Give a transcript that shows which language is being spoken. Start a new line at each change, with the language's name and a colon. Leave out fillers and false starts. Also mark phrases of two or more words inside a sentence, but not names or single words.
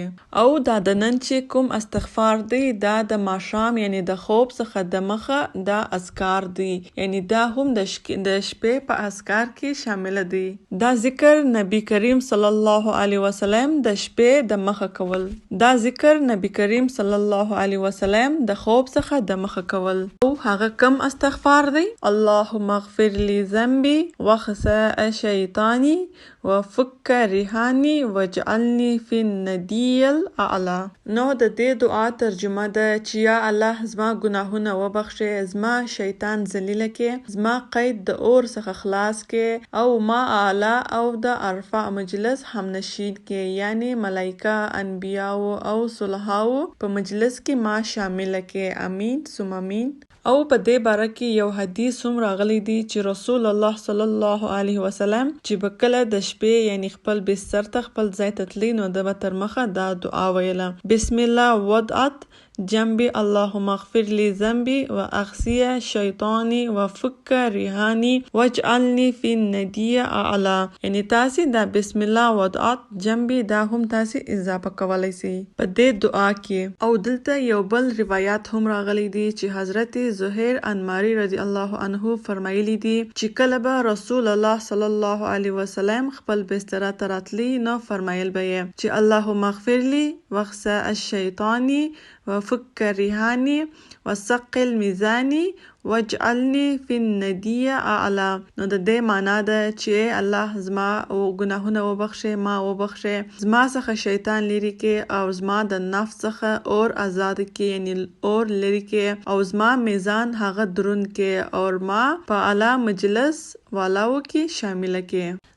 Pashto: او دا د نن چې کوم استغفار دی دا د ماښام یعنی د خوب څخه د مخه دا اذکار دی، یعنی دا هم د شپې په اذکار کې شامل دی. دا ذکر نبی کریم
Arabic: صلی الله علیه وسلم
Pashto: د شپې د مخه کول، دا ذکر نبی کریم
Arabic: صلی الله علیه وسلم
Pashto: د خوب څخه د مخه کول. او هغه کم استغفار دی؟
Arabic: اللهم اغفر لي ذنبي وخساء شیطانی وفك رهاني واجعلني في الندي الاعلى.
Pashto: نو د دې دعا ترجمه ده چې یا الله زما ګناهونه وبخښه، زما شیطان ذلیل کې، زما قید د اور څخه خلاص کې، او ما اعلی او د ارفع مجلس همنشین کې، یعنی ملائکه، انبیاء او صلحاو په مجلس کې ما شامل کې.
Arabic: امین ثم امین.
Pashto: او په دې باره کې یو حدیث هم راغلی دی چې رسول الله
Arabic: صلی الله علیه وسلم
Pashto: چې به کله د شپې یعنی خپل بستر ته خپل ځای ته تللی، نو د به تر مخه دا دعا ویله:
Arabic: بسم الله وضعت جنبي اللهم اغفر لي ذنبي واخسي شیطانی وفك رهاني واجعلني في الندي اعلى.
Pashto: یعنی تاسو دا
Arabic: بسم الله وضعت جنبي
Pashto: دا هم تاسو اضافه کولای شئ په دې دعا کې. او دلته یو بل روایت هم راغلی دی چې حضرت زهیر انماری
Arabic: رضی الله عنه
Pashto: فرمایلی دی چې کله به رسول الله
Arabic: صلی الله علیه وسلم
Pashto: خپل بستر ته راتلی، نو فرمایل به چې
Arabic: اللهم اغفر لي واخسا الشیطانی وفك رهاني وثقل ميزاني واجعلني في الندي اعلى.
Pashto: نو د دې معنا ده چې الله زما او ګناهونه وبخښه، ما وبخښه، زما څخه شیطان لري کې او زما د نفس څخه اور آزاد کې، یعنی اور لري کې، او زما میزان هغه دروند کې، او ما په اعلی مجلس والاو کې شامل کې.